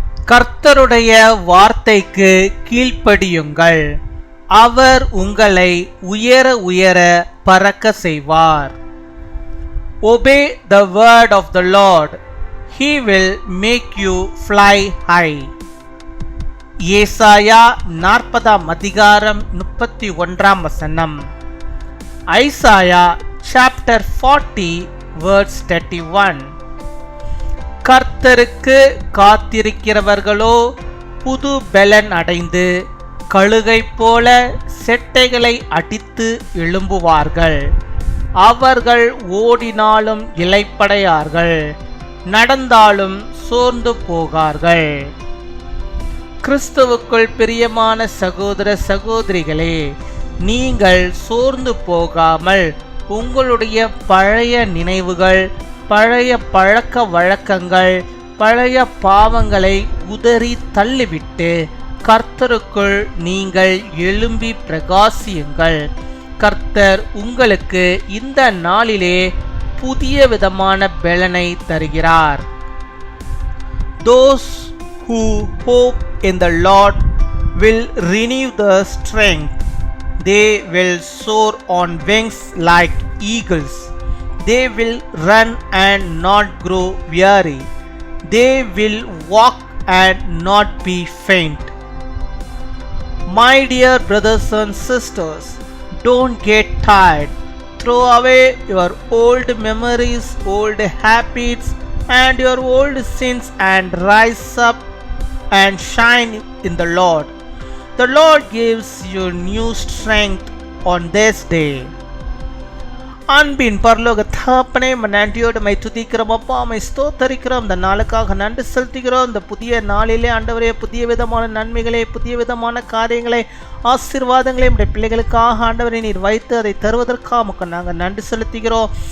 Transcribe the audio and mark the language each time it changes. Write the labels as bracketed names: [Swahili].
[Tamil] கர்த்தருடைய வார்த்தைக்கு கீழ்ப்படியுங்கள், அவர் உங்களை உயர உயர பறக்க செய்வார். [English] Obey the word of the Lord, he will make you fly high. [Tamil] ஏசாயா 40 அதிகாரம் 31 ஐசாயா [English] chapter 40 verse 31. [Tamil] கர்த்தருக்கு காத்திருக்கிறவர்களோ புது பெலன் அடைந்து கழுகை போல செட்டைகளை அடித்து எழும்புவார்கள். அவர்கள் ஓடினாலும் இளைப்படையார்கள், நடந்தாலும் சோர்ந்து போகார்கள். கிறிஸ்துவுக்குள் பிரியமான சகோதர சகோதரிகளே, நீங்கள் சோர்ந்து போகாமல் உங்களுடைய பழைய நினைவுகள், பழைய பழக்க வழக்கங்கள், பழைய பாவங்களை உதறி தள்ளிவிட்டு கர்த்தருக்குள் நீங்கள் எழும்பி பிரகாசியுங்கள். கர்த்தர் உங்களுக்கு இந்த நாளிலே புதிய விதமான பெலனை தருகிறார். [English] Those who hope in the Lord will renew their strength. They will soar on wings like eagles. They will run and not grow weary. They will walk and not be faint. My dear brothers and sisters, don't get tired. Throw away your old memories, old habits, and your old sins, and rise up and shine in the Lord. The Lord gives you new strength on this day. [Tamil] அன்பின் பரலோக தகப்பனே, நன்றியோடு my துதிக்கிறோம் அப்பா, my ஸ்தோத்தரிக்கிறோம். இந்த நாளுக்காக நன்றி செலுத்துகிறோம். இந்த புதிய நாளிலே ஆண்டவரே புதிய விதமான நன்மைகளை, புதிய விதமான காரியங்களை, ஆசீர்வாதங்களை நம்முடைய பிள்ளைகளுக்காக ஆண்டவரை நீர் வைத்து அதை தருவதற்காக நாங்கள் நன்றி செலுத்துகிறோம்.